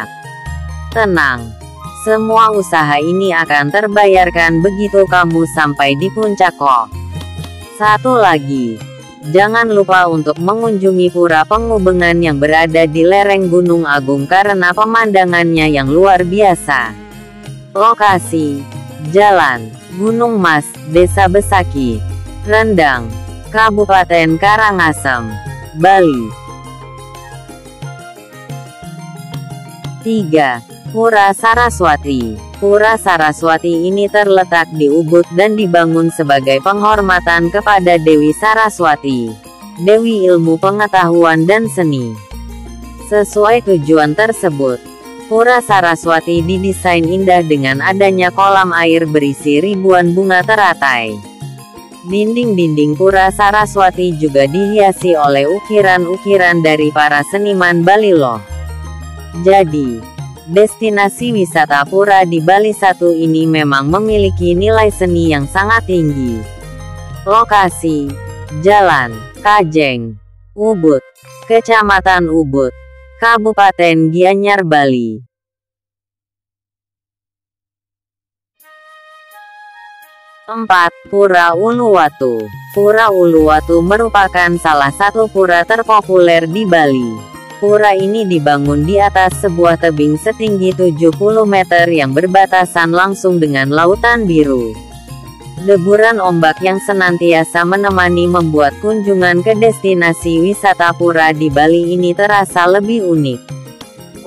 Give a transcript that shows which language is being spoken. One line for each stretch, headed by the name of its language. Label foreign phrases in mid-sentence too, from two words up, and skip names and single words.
Indonesian: Tenang, semua usaha ini akan terbayarkan begitu kamu sampai di puncak kok. Satu lagi, jangan lupa untuk mengunjungi Pura Pengubengan yang berada di lereng Gunung Agung karena pemandangannya yang luar biasa. Lokasi: Jalan Gunung Mas, Desa Besaki, Rendang, Kabupaten Karangasem, Bali. 3. Pura Saraswati. Pura Saraswati ini terletak di Ubud dan dibangun sebagai penghormatan kepada Dewi Saraswati, Dewi Ilmu Pengetahuan dan Seni. Sesuai tujuan tersebut, Pura Saraswati didesain indah dengan adanya kolam air berisi ribuan bunga teratai. Dinding-dinding Pura Saraswati juga dihiasi oleh ukiran-ukiran dari para seniman Bali loh. Jadi, destinasi wisata pura di Bali satu ini memang memiliki nilai seni yang sangat tinggi. Lokasi: Jalan Kajeng, Ubud, Kecamatan Ubud, Kabupaten Gianyar, Bali. 4. Pura Uluwatu. Pura Uluwatu merupakan salah satu pura terpopuler di Bali. Pura ini dibangun di atas sebuah tebing setinggi 70 meter yang berbatasan langsung dengan lautan biru. Deburan ombak yang senantiasa menemani membuat kunjungan ke destinasi wisata pura di Bali ini terasa lebih unik.